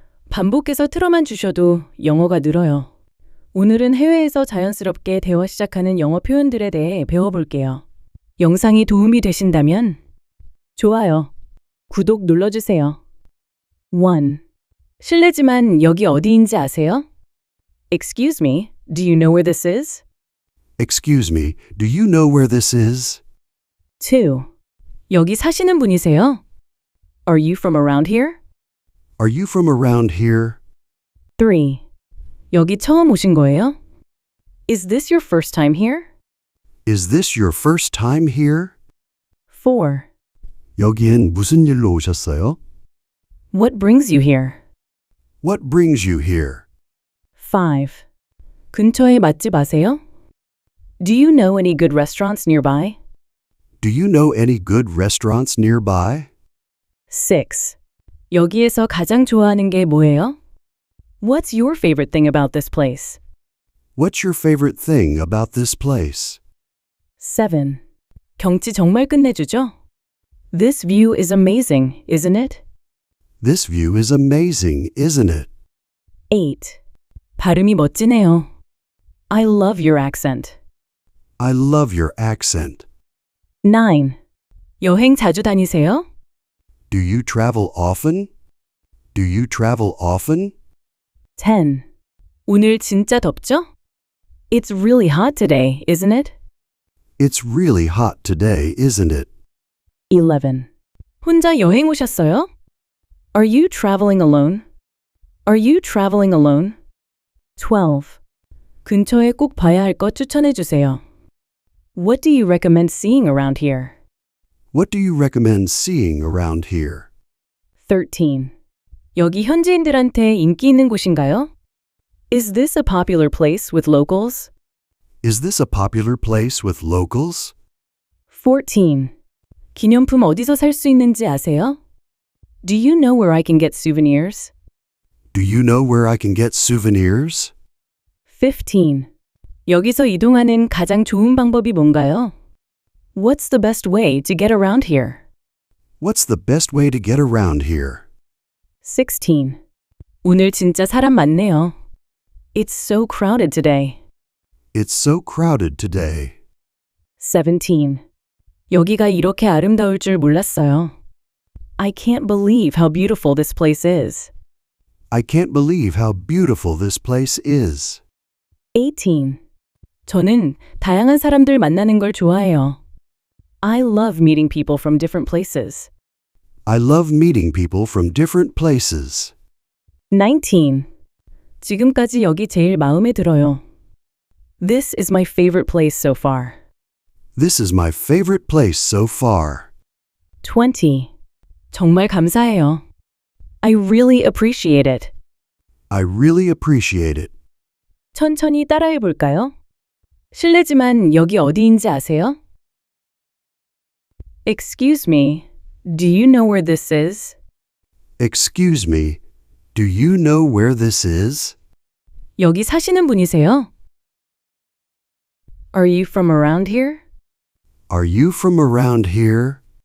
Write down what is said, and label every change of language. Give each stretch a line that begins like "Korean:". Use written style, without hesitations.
Korean: 반복해서 틀어만 주셔도 영어가 늘어요. 오늘은 해외에서 자연스럽게 대화 시작하는 영어 표현들에 대해 배워볼게요. 영상이 도움이 되신다면 좋아요, 구독 눌러주세요. 1. 실례지만 여기 어디인지 아세요?
English: Excuse me, do you know where this is? Excuse me, do you know where this is?
Korean: 2. 여기 사시는 분이세요?
English: Are you from around here? Are you from around here?
Korean: 3. 여기 처음 오신 거예요?
English: Is this your first time here? Is this your first time here?
Korean: 4. 여기엔 무슨 일로 오셨어요?
English: What brings you here? What brings you here?
Korean: 5. 근처에 맛집 아세요?
English: Do you know any good restaurants nearby? Do you know any good restaurants nearby?
Korean: 6. 여기에서 가장 좋아하는 게 뭐예요?
English: What's your favorite thing about this place? What's your favorite thing about this place?
Korean: 7. 경치 정말 끝내주죠?
English: This view is amazing, isn't it? This view is amazing, isn't it? 8.
Korean: 발음이 멋지네요.
English: I love your accent. I love your accent.
Korean: 9. 여행 자주 다니세요?
English: Do you travel often? Do you travel often?
Korean: 10. 오늘 진짜 덥죠?
English: It's really hot today, isn't it? It's really hot today, isn't it?
Korean: 11. 혼자 여행 오셨어요?
English: Are you traveling alone? Are you traveling alone?
Korean: 12. 근처에 꼭 봐야 할 것 추천해 주세요.
English: What do you recommend seeing around here? What do you recommend seeing around here?
Korean: 13. 여기 현지인들한테 인기 있는 곳인가요?
English: Is this a popular place with locals? Is this a popular place with locals?
Korean: 14. 기념품 어디서 살 수 있는지 아세요?
English: Do you know where I can get souvenirs? Do you know where I can get souvenirs?
Korean: 15. 여기서 이동하는 가장 좋은 방법이 뭔가요?
English: What's the best way to get around here? What's the best way to get around here?
Korean: 16. 오늘 진짜 사람 많네요.
English: It's so crowded today. It's so crowded today.
Korean: 17. 여기가 이렇게 아름다울 줄 몰랐어요.
English: I can't believe how beautiful this place is. I can't believe how beautiful this place is.
Korean: 18. 저는 다양한 사람들 만나는 걸 좋아해요.
English: I love meeting people from different places. I love meeting people from different places.
Korean: 19. 지금까지 여기 제일 마음에 들어요.
English: This is my favorite place so far. This is my favorite place so far. 20.
Korean: 정말 감사해요.
English: I really appreciate it. I really appreciate it.
Korean: 천천히 따라해 볼까요? 실례지만 여기 어디인지 아세요?
English: Excuse me, do you know where this is? Excuse me, do you know where this is?
Korean: 여기 사시는 분이세요?
English: Are you from around here? Are you from around here?